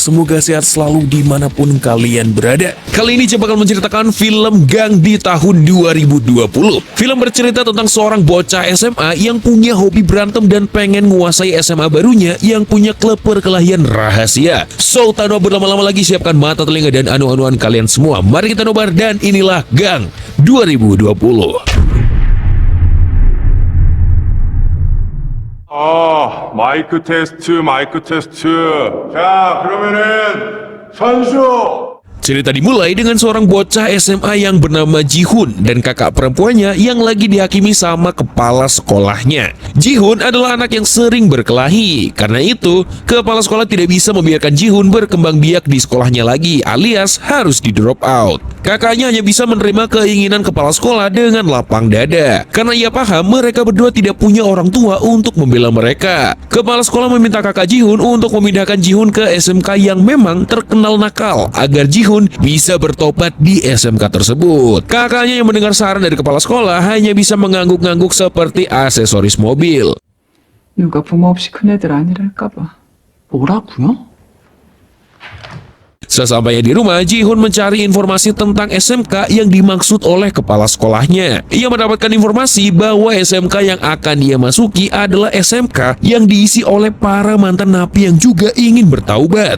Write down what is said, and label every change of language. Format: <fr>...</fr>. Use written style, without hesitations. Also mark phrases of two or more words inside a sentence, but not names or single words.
<id>Semoga sehat selalu dimanapun kalian berada. Kali ini saya bakal menceritakan film Gang di tahun 2020. Film bercerita tentang seorang bocah SMA yang punya hobi berantem dan pengen menguasai SMA barunya yang punya klub perkelahian rahasia. So, tanpa berlama-lama lagi, siapkan mata, telinga, dan anu-anuan kalian semua. Mari kita nobar dan inilah Gang 2020.</id> <ko>마이크 테스트. 자, 그러면은 선수.</ko> <id>Cerita dimulai dengan seorang bocah SMA yang bernama Ji-hoon dan kakak perempuannya yang lagi dihakimi sama kepala sekolahnya. Ji-hoon adalah anak yang sering berkelahi. Karena itu, kepala sekolah tidak bisa membiarkan Ji-hoon berkembang biak di sekolahnya lagi, alias harus di</id> <en>drop out.</en> <id>Kakaknya hanya bisa menerima keinginan kepala sekolah dengan lapang dada. Karena ia paham mereka berdua tidak punya orang tua untuk membela mereka. Kepala sekolah meminta kakak Ji-hoon untuk memindahkan Ji-hoon ke SMK yang memang terkenal nakal agar Ji-hoon bisa bertobat di SMK tersebut. Kakaknya yang mendengar saran dari kepala sekolah hanya bisa mengangguk-ngangguk seperti aksesoris mobil.</id> <ko>누가 부모 없이 큰 애들 아니랄까 봐. 뭐라고요?</ko> <id>Sesampainya di rumah, Ji-hoon mencari informasi tentang SMK yang dimaksud oleh kepala sekolahnya. Ia mendapatkan informasi bahwa SMK yang akan dia masuki adalah SMK yang diisi oleh para mantan napi yang juga ingin bertaubat.</id>